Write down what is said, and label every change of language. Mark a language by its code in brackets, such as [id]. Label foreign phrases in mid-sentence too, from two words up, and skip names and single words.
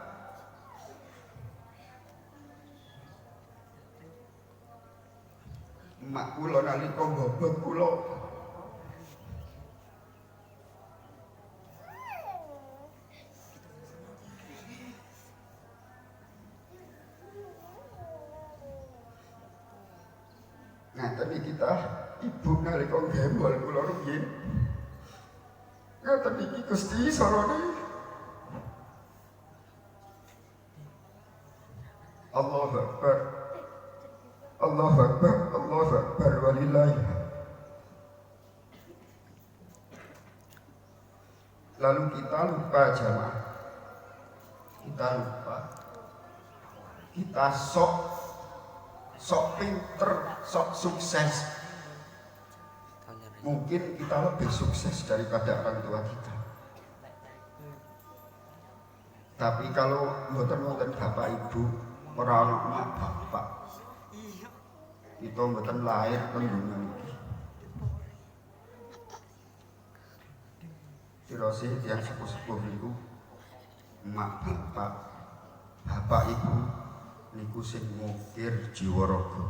[jv] Mak kula nalika bobot kula ngaten iki kita ibu nalika gembol kula rumiyin. Ngaten iki Gusti sarane. [ar] الله أكبر. الله أكبر. الله أكبر ولله. [id] Lalu kita lupa jamaah. Kita lupa. Kita sok pinter, sok sukses. Mungkin kita lebih sukses daripada orang tua kita. Tapi kalau [jv] mboten bapak ibu, ora ana emak bapak, kita mboten lahir teng dunya iki. Tirose tiyang sepuh-sepuh niku emak bapak ibu niku sing ngukir jiwa raga.